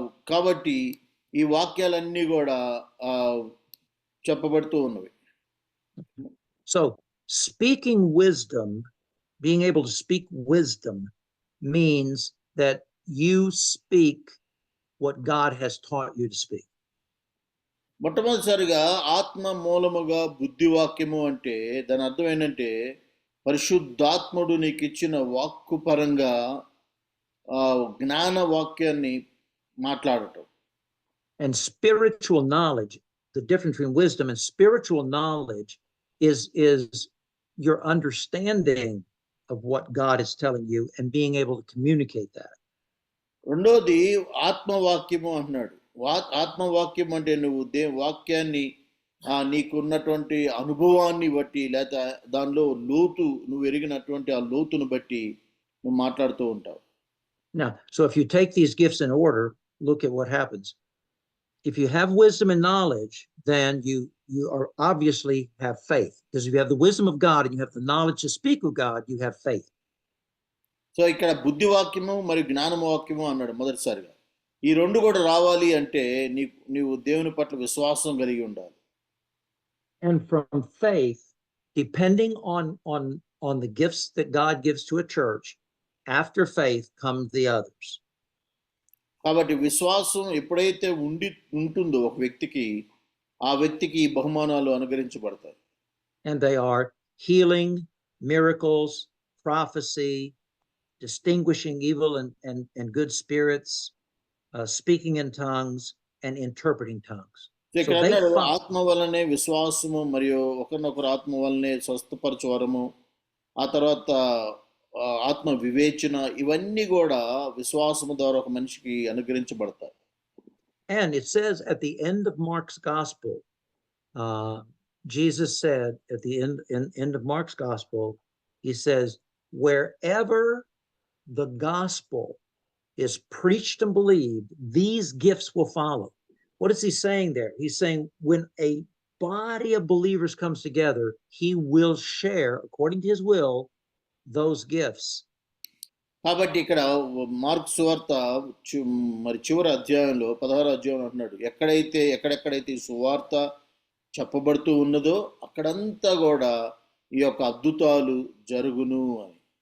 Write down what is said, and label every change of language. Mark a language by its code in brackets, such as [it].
[te] కాబట్టి ఈ వాక్యాలన్నీ కూడా చెప్పబడుతూ ఉన్నవి. [en] So speaking wisdom, being able to speak wisdom means that you speak what God has taught you to speak. [te] మొట్టమొదటిసారిగా ఆత్మ మూలముగా బుద్ధి వాక్యము అంటే దాని అర్థం ఏంటంటే పరిశుద్ధాత్ముడు నీకు ఇచ్చిన వాక్కు పరంగా జ్ఞాన వాక్యాన్ని మాట్లాడటం. [en] And spiritual knowledge, the difference between wisdom and spiritual knowledge is your understanding of what God is telling you and being able to communicate that. [te] రెండోది ఆత్మవాక్యము అంటున్నాడు. ఆత్మవాక్యం అంటే నువ్వు వాక్యాన్ని నీకున్నటువంటి అనుభవాన్ని బట్టి లేదా దానిలో లోతు నువ్వు ఎరిగినటువంటి ఆ లోతును బట్టి నువ్వు మాట్లాడుతూ ఉంటావు. [en] Now, so if you take these gifts in order, look at what happens. If you have wisdom and knowledge, then you are obviously have faith. Because if you have the wisdom of God and you have the knowledge to speak of God, you have faith. [te] So ఇక్కడ బుద్ధి వాక్యము మరియు జ్ఞానము వాక్యము అన్నాడు మొదటిసారిగా. ఈ రెండు కూడా రావాలి అంటే నీవు దేవుని పట్ల విశ్వాసం కలిగి ఉండాలి. [en] And from faith, depending on the gifts that God gives to a church, after faith comes the others. [te] కాబట్టి విశ్వాసం ఎప్పుడైతే ఉంటుందో ఒక వ్యక్తికి, ఆ వ్యక్తికి ఈ బహుమానాలు అనుగ్రహించబడతాయి. [en] And they are healing, miracles, prophecy, distinguishing evil and good spirits, speaking in tongues, and interpreting tongues. [te] ఇక్కడ ఆత్మ వలనే విశ్వాసము మరియు ఒకరినొకరు ఆత్మ వలనే స్వస్థపరచు వరము, ఆ తర్వాత ఆత్మ వివేచన, ఇవన్నీ కూడా విశ్వాసము ద్వారా ఒక మనిషికి అనుగ్రహించబడతాయి. [en] And it says at the end of Mark's gospel, Jesus said at the end of Mark's gospel, he says, wherever the gospel is preached and believed, these gifts will follow. What is he saying there? He's saying when a body of believers comes together, he will share, according to his will, those gifts. [te] కాబట్టి ఇక్కడ mark సువార్త మరి చివరి అధ్యాయంలో 16వ అధ్యాయం అంటున్నాడు, ఎక్కడెక్కడైతే సువార్త చెప్పబడుతూ ఉన్నదో అక్కడంతా కూడా ఈ యొక్క అద్భుతాలు జరుగును అని.